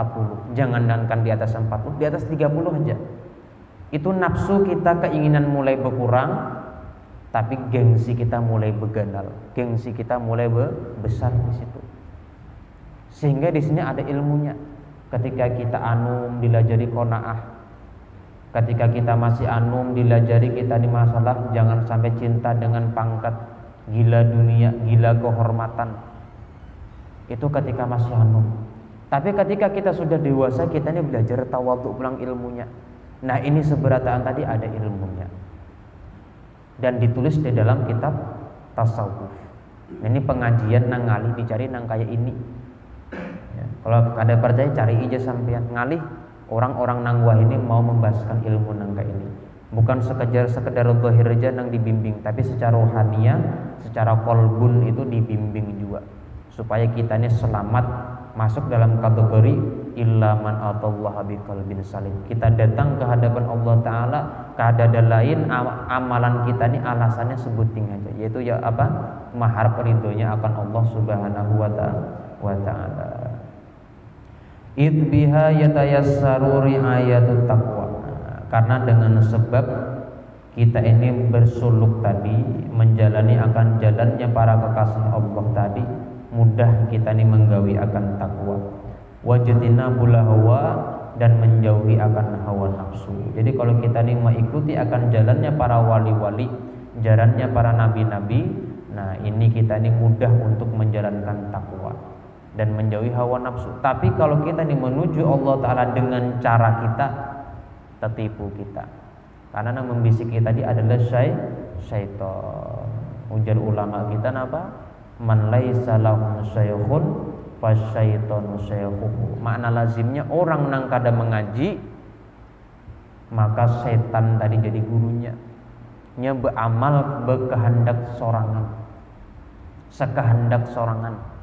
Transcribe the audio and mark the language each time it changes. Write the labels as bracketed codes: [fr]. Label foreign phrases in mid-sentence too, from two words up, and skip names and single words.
[bjn] Jangankan di atas 40, di atas 30 aja. Itu nafsu kita keinginan mulai berkurang, tapi gengsi kita mulai bergandal, gengsi kita mulai besar di situ. Sehingga di sini ada ilmunya. Ketika kita anum dilajari qanaah. Ketika kita masih anum dilajari kita di masalah jangan sampai cinta dengan pangkat, gila dunia, gila kehormatan. Itu ketika masih anum. Tapi ketika kita sudah dewasa, kita ini belajar tawadhu pulang ilmunya. Nah, ini seberataan tadi ada ilmunya. Dan ditulis di dalam kitab tasawuf. Nah, ini pengajian nang ngalih dicari nang kayak ini. Ya, kalau ada percaya cari aja sampean ngalih. Orang-orang nang wah ini mau membahaskan ilmu nang kayak ini. Bukan sekedar zahir aja nang dibimbing, tapi secara rohania, secara qalbun itu dibimbing juga. Supaya kita ini selamat masuk dalam kategori [ar] إلا من أتى الله بقلب سليم. [bjn] Kita datang ke hadapan Allah Ta'ala, keadaan lain amalan kita ini alasannya sebuting aja, yaitu ya apa? Mahar ridhonya akan Allah [ar] سبحانه وتعالى. إذ بها يتيسر رعاية التقوى. [bjn] Karena dengan sebab kita ini bersuluk tadi, menjalani akan jalannya para kekasih Allah tadi, mudah kita ini menggawi akan takwa. [ar] واجتناب الهوى, [bjn] dan menjauhi akan hawa nafsu. Jadi kalau kita ini mengikuti akan jalannya para wali-wali, jalannya para nabi-nabi, nah ini kita ini mudah untuk menjalankan takwa dan menjauhi hawa nafsu. Tapi kalau kita ini menuju Allah Ta'ala dengan cara kita, tertipu kita. Karena yang membisiki tadi adalah syaitan. Ujar ulama kita apa? [ar] من ليس له شيخ فالشيطان شيخه. [bjn] Makna lazimnya orang nang kada mengaji, maka setan tadi jadi gurunya. Nya beramal berkehendak sorangan, sekehendak sorangan.